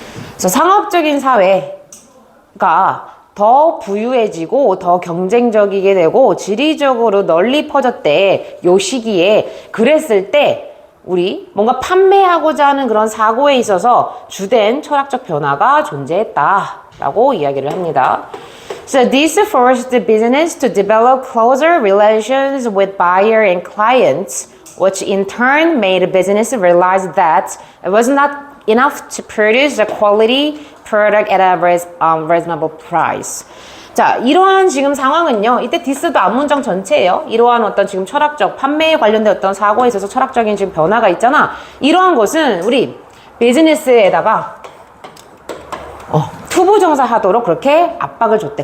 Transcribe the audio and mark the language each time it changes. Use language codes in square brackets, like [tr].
[ko] 그래서 상업적인 사회가 더 부유해지고 더 경쟁적이게 되고 지리적으로 널리 퍼졌대. 요 시기에 그랬을 때 우리 뭔가 판매하고자 하는 그런 사고에 있어서 주된 철학적 변화가 존재했다라고 이야기를 합니다. [en] So this forced the business to develop closer relations with buyer and clients, which in turn made the business realize that it was not enough to produce a quality product at a reasonable price. [ko] 자, 이러한 지금 상황은요, 이때 디스도 앞문장 전체예요. 이러한 어떤 지금 철학적, 판매에 관련된 어떤 사고에 있어서 철학적인 지금 변화가 있잖아. 이러한 것은 우리 비즈니스에다가 투부정사 하도록 그렇게 압박을 줬대.